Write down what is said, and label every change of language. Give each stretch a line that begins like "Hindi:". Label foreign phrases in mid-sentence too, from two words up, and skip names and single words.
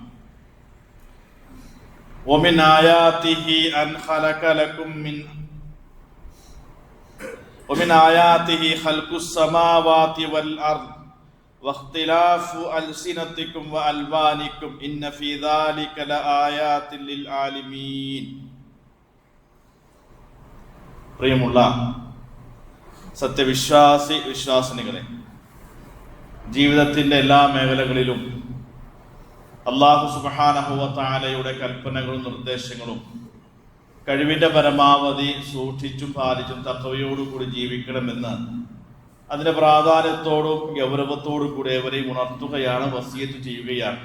Arabic: ومن آياته أن خلق لكم ومن آياته خلق السماوات والأرض واختلاف ألسنتكم وألوانكم إن في ذلك لآيات للعالمين.
Malayalam: പ്രിയമുള്ള വിശ്വാസിനികളെ, ജീവിതത്തിൻ്റെ എല്ലാ മേഖലകളിലും
Arabic: الله سبحانه وتعالى
Malayalam: കൽപ്പനകളും നിർദ്ദേശങ്ങളും കഴിവിൻ്റെ പരമാവധി സൂക്ഷിച്ചും പാലിച്ചും തഖ്വയോടുകൂടി ജീവിക്കണമെന്ന് അതിൻ്റെ പ്രാധാന്യത്തോടും ഗൗരവത്തോടും കൂടി ഏവരെയും ഉണർത്തുകയാണ്, വസിയത്ത് ചെയ്യുകയാണ്.